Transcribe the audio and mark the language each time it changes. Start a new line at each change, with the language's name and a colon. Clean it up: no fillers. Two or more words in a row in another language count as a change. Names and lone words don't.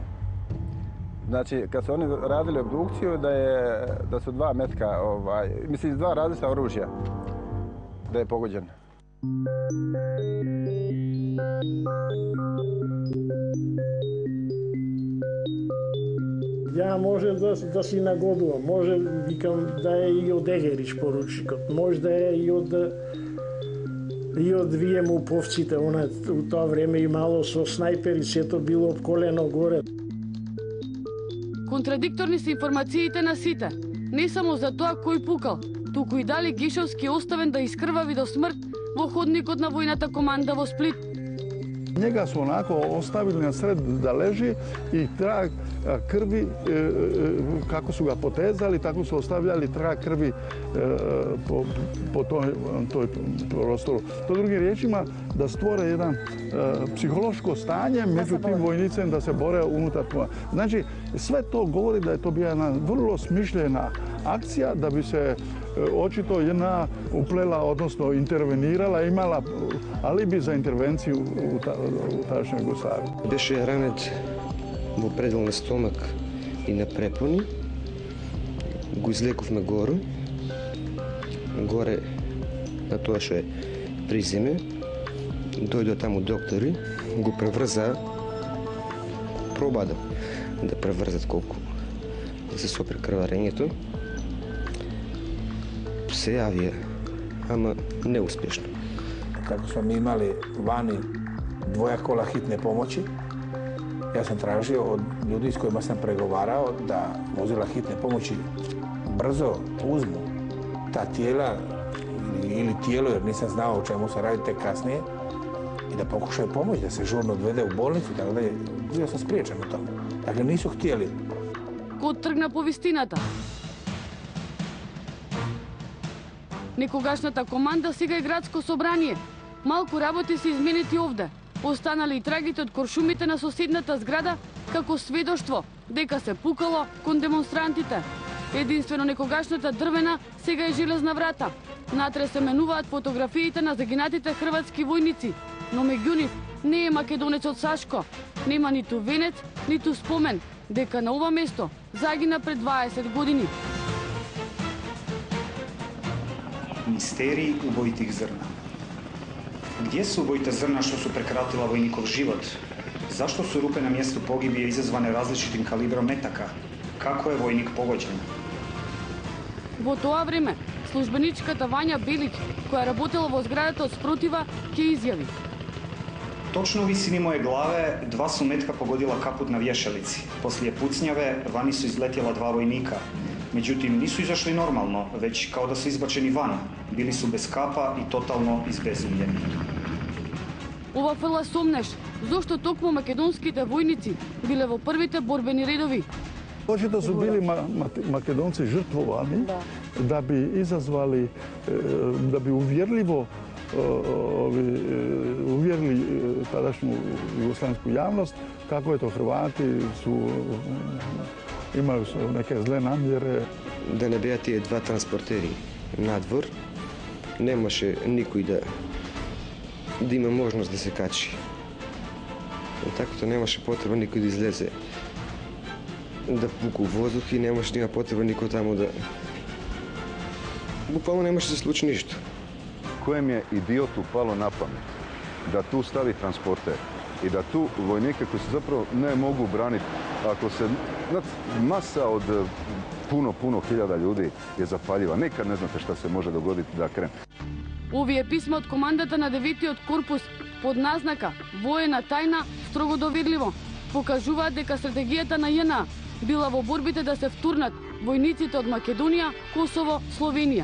Croatian: Znači, kad su oni radili obdukciju, da su 2 metka, mislim, iz 2 različita oružja, da je pogođen.
Macedonian: Ja може да си нагодувам, може викам да е и од Егерич поручникот, може да е и од вие муповците, у тоа време имало со снајпери, сето било обколено горе. Контрадикторни се информациите на сите. Не само за тоа кој пукал, туку и дали Гешовски оставен да искрвави до смрт во ходникот на војната команда во Сплит.
Croatian: Njega su onako ostavili na sred da leži i trag krvi, kako su ga potezali, tako su ostavljali trag krvi po toj prostoru. To drugim riječima da stvore jedan psihološko stanje među tim vojnicima da se bore unutar toga. Znači, sve to govori da je to bila jedna vrlo smišljena akcija da bi se očito jedna uplela, odnosno intervenirala, imala alibi za intervenciju u tadašnjoj Jugoslaviji.
Macedonian: Беше ранет во предел на стомак и на препони. Го излековме горе. Горе на тоа што е приземе. Дојдоа таму доктори, го преврзаа. Проба да преврзат колку да се сопре крварењето. Се јавија, ама неуспешно.
Croatian: Kako smo mi imali vani 2 kola hitne pomoći, ja sam tražio od ljudi s kojima sam pregovarao da vozila hitne pomoći brzo uzmu ta tijela ili tijelo, jer nisam znao o čemu se radi tek kasnije, i da pokušaju pomoći, da se žurno odvede u bolnicu, tako da bio sam spriječen u tome. Dakle, nisu htjeli.
Macedonian: Ко тргна по вистината? Некогашната команда сега е градско собрание. Малку работи се изменети овде. Останали и трагите од коршумите на соседната зграда како сведоштво дека се пукало кон демонстрантите. Единствено некогашната дрвена сега е железна врата. Натре се менуваат фотографиите на загинатите хрватски војници, но меѓу нив не е македонецот Сашко. Нема ниту венец, ниту спомен дека на ова место загина пред 20 години. Мистерии убоитих зрна.
Croatian: Gdje su ubojita zrna što su prekratila vojnikov život? Zašto su rupe na mjestu pogibije izazvane različitim kalibrom metaka? Kako je vojnik pogođen?
Macedonian: Во тоа време, службеничката Вања Белиќ, која работела во зградата од спротива, ќе изјави.
Croatian: Točno u visini moje glave 2 su metka pogodila kaput na vješalici. Poslije pucnjave vani su izletjela 2 vojnika. Međutim, nisu izašli normalno, već kao da su izbačeni van. Bili su bez kapa i totalno izbezumljeni.
Macedonian: Ова фрла сомнеш, зошто токму македонските војници биле во првите борбени редови.
Croatian: Očito su bili Makedonci žrtvovani da bi izazvali, da bi uvjerljivo uvjerili tadašnju jugoslavensku javnost kako je to Hrvati imaju neke zle namjere.
Macedonian: Да не беа тие 2 транспортери надвор, немаше никој да има можност да се качи. Такото немаше потреба никој да излезе да пука воздух и немаше да има потреба никој таму да... Буквално немаше да се случи ништо.
Croatian: Kojem je idiotu palo na pamet da tu stavi transporter i da tu vojnike koji se zapravo ne mogu braniti, ako se masa od puno hiljada ljudi je zapaljiva. Nikad ne znate šta se može dogoditi da krene.
Macedonian: Овие писма од командата на 9-тиот корпус под назнака воена тајна строго доверливо покажуваат дека стратегијата на ЈНА била во борбите да се втурнат војниците од Македонија, Косово, Словенија.